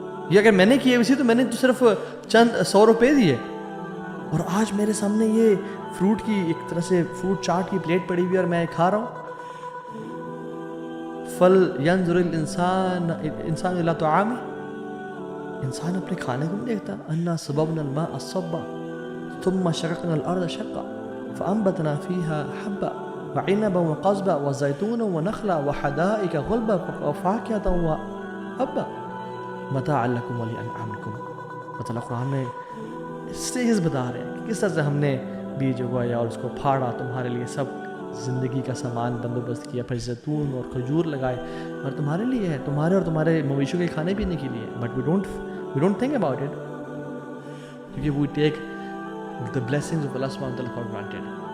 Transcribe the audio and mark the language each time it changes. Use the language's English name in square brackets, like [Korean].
[Urdu] یہ اگر میں نے کیا ویسے تو میں نے تو صرف چند 100 روپے دیے, اور آج میرے سامنے یہ فروٹ کی ایک طرح سے فروٹ چاٹ کی پلیٹ پڑی ہوئی اور میں کھا رہا ہوں. [Arabic] فل ینظر الانسان الی طعامہ, [Urdu] انسان اپنے کھانے کو نہیں دیکھتا. [Arabic] انا صببنا الماء صبا ثم شققنا الارض شقا فانبتنا فيها حبا وعنبا وقضبا وزيتونا ونخلا وحدائق غلبا وفاكهة وهبا متاعا لكم ولانعامكم. [Urdu] مطلب قرآن میں اسٹیجز بتا رہے ہیں کہ کس طرح سے ہم نے بیج اگایا اور اس کو پھاڑا, تمہارے لیے سب زندگی کا سامان بندوبست کیا, پھر زیتون اور کھجور لگائے, اور تمہارے لیے ہے, تمہارے اور تمہارے مویشیوں کے کھانے پینے کے لیے. [English] But we don't think about it, کیونکہ we take the blessings of Allah subhanahu wa ta'ala for granted.